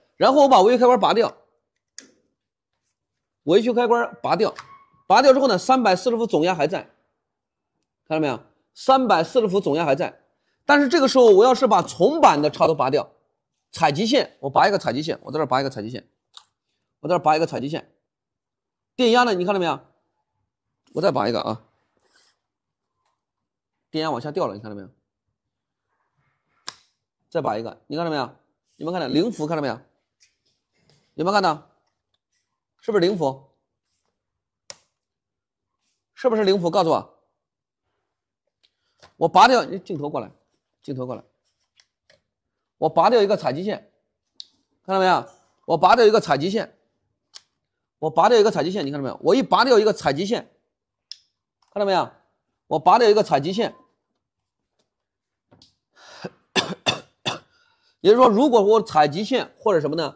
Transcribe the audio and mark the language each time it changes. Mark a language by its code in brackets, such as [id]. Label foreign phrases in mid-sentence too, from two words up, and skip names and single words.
[zh] 然後我把尾翼開關拔掉，尾翼開關拔掉，拔掉之後呢，340伏總壓還在，看到沒有？340伏總壓還在，但是這個時候我要是把重板的插頭拔掉，採集線我拔一個採集線，我在這拔一個採集線，我在這拔一個採集線，電壓呢你看到沒有？我再拔一個啊，電壓往下掉了，你看到沒有？再拔一個，你看到沒有？你們看到0伏看到沒有？有沒有看到？是不是0伏？是不是0伏？告訴我。我拔掉，鏡頭過來，鏡頭過來，我拔掉一個採集線，看到沒有？我拔掉一個採集線，我拔掉一個採集線，你看到沒有？我一拔掉一個採集線，看到沒有？我拔掉一個採集線，也就是說，如果我採集線或者什麼呢？